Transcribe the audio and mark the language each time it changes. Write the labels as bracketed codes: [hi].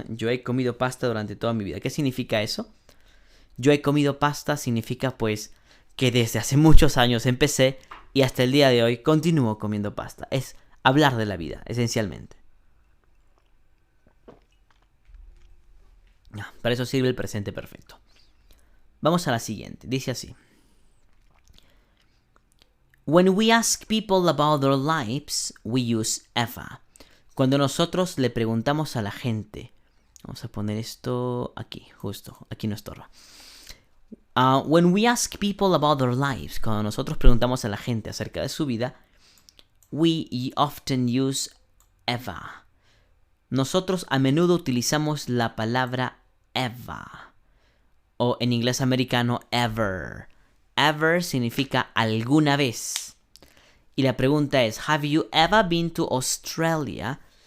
[es] Yo he comido pasta durante toda mi vida. ¿Qué significa eso? Yo he comido pasta significa pues que desde hace muchos años empecé y hasta el día de hoy continúo comiendo pasta. Es hablar de la vida, esencialmente. Para eso sirve el presente perfecto. Vamos a la siguiente. Dice así. [en] When we ask people about their lives, we use Eva. [es] Cuando nosotros le preguntamos a la gente, vamos a poner esto aquí, justo, aquí no estorba. [en] When we ask people about their lives, [es] cuando nosotros preguntamos a la gente acerca de su vida, [en] we often use Eva. [es] Nosotros a menudo utilizamos la palabra Eva, o en inglés americano, ever. Ever significa alguna vez. Y la pregunta es, [en] have you ever been to Australia?